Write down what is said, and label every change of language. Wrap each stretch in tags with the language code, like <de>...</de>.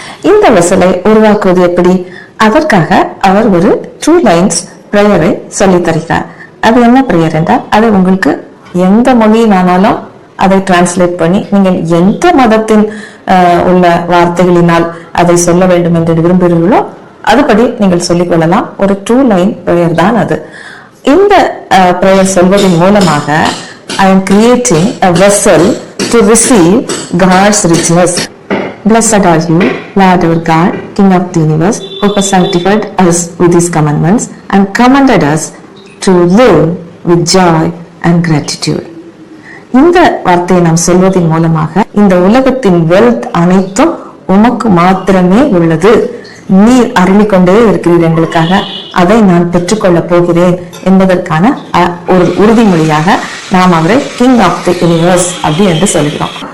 <ta>இந்த வெசலை உருவாக்குவது எப்படி? அதற்காக அவர் ஒரு 2 லைன்ஸ் பிரேயரை சொல்லி தருகிறார். அது என்ன பிரேயர் என்றால், அது உங்களுக்கு எந்த மொழியினாலும் அதை டிரான்ஸ்லேட் பண்ணி நீங்கள் எந்த மதத்தின் உள்ள வார்த்தைகளினால் அதை சொல்ல வேண்டும் என்று விரும்புகிறீர்களோ அதுபடி நீங்கள் சொல்லிக் கொள்ளலாம். ஒரு 2 லைன் பிரேயர் தான் அது. இந்த பிரேயர் சொல்வதன் மூலமாக</ta> <en>I am creating a vessel to receive God's richness. Blessed are you, Lord our God, King of the universe, who has sanctified us with his commandments and commanded us to live with joy and gratitude.</en> <ta>இந்த வார்த்தையை நாம் சொல்வதன் மூலமாக இந்த உலகத்தின் wealth அனைத்தும் உமக்கு மாத்திரமே உள்ளது, நீர் அருளிக்கொண்டே இருக்கிறீர் எங்களுக்காக, அதை நான் பெற்றுக்கொள்ள போகிறேன் என்பதற்கான ஒரு உறுதிமொழியாக நாம் அவரை</ta> <en>king of the universe</en> <ta>அப்படி என்று சொல்கிறோம்.</ta>